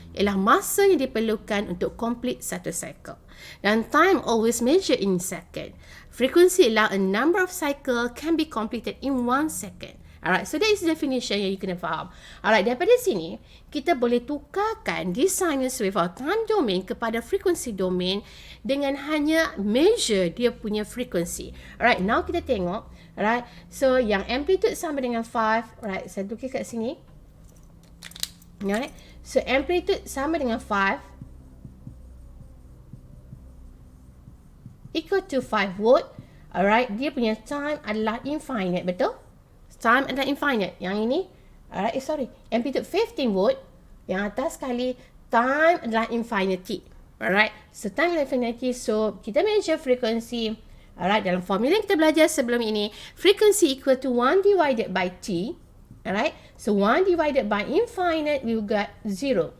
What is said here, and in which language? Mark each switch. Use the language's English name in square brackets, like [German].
[Malay] Ialah masa yang diperlukan untuk [English] complete [Malay] satu cycle. [English] Dan time always measured in second. Frequency ialah a number of cycle can be completed in 1 second. Alright, so that is the definition yang you [Malay] kena faham. [English] Alright, [Malay] daripada sini, kita boleh tukarkan [English] this sinus wave or time domain kepada frequency domain [Malay] dengan hanya [English] measure dia punya frequency. [Malay] Alright, now kita tengok. Alright, so yang amplitude sama dengan 5. Alright, saya tukar kat sini. Alright, so amplitude sama dengan 5 [English] equal to 5 volt. [Malay] Alright, dia punya time adalah infinite, betul? Time adalah infinite. Yang ini, alright, amplitude 15 volt. Yang atas sekali, time adalah infinity. Alright, so time adalah infinity. [English] So, kita measure frequency. Alright, [Malay] dalam formula yang kita belajar sebelum ini, [English] frequency equal to 1 divided by T. Alright, so 1 divided by infinite, we will get 0.